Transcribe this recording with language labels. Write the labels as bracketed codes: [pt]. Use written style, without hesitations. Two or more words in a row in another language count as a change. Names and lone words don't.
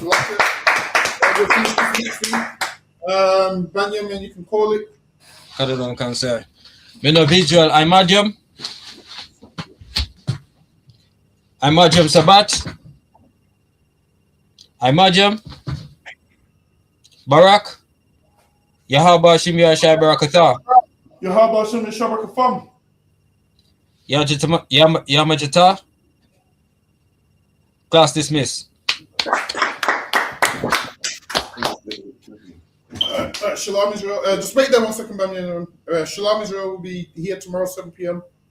[en] Lucky, we'll finish this next week. Benjamin, you can call it. Cut it on, cancer. Me no visual. I'm Imagine Sabat. Imagine Barak. Yahaba Shimya Shai Barakatha. Yahaba Shimya Shai Barakatha. Yamajata. Class dismissed. [he] Shalom Israel. [en] Just wait there 1 second, Benjamin. [he] Shalom Israel [en] will be here tomorrow 7 p.m.